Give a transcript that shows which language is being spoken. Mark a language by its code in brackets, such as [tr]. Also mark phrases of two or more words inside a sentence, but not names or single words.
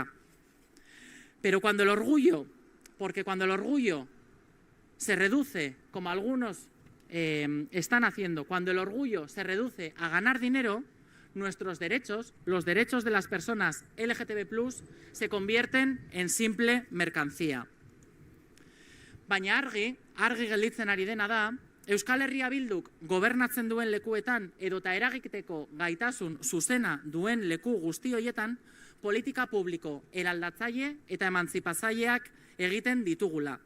[es] Pero cuando el orgullo, porque cuando el orgullo se reduce, como algunos están haciendo, cuando el orgullo se reduce a ganar dinero, nuestros derechos, los derechos de las personas LGTB+, se convierten en simple mercancía. [eu] Baina argi gelditzen ari dena da, Euskal Herria Bilduk gobernatzen duen lekuetan edota eragiteko gaitasun zuzena duen leku guzti horietan, politika publiko eraldatzaile eta emantzipatzaileak egiten ditugula.